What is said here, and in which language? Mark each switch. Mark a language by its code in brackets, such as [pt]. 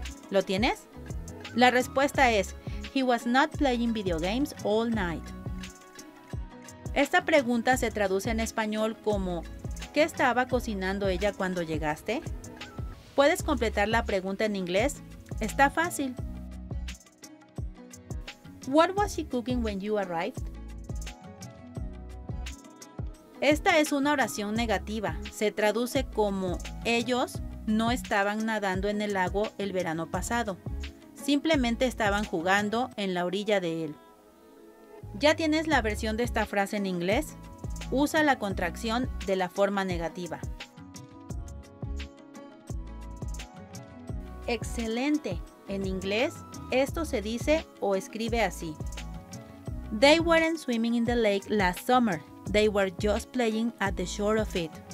[es] ¿Lo tienes? La respuesta es [en] He was not playing video games all night. [es] Esta pregunta se traduce en español como ¿qué estaba cocinando ella cuando llegaste? ¿Puedes completar la pregunta en inglés? Está fácil. [en] What was she cooking when you arrived? [es] Esta es una oración negativa. Se traduce como ellos no estaban nadando en el lago el verano pasado. Simplemente estaban jugando en la orilla de él. ¿Ya tienes la versión de esta frase en inglés? Usa la contracción de la forma negativa. Excelente. En inglés, esto se dice o escribe así. [en] They weren't swimming in the lake last summer. They were just playing at the shore of it.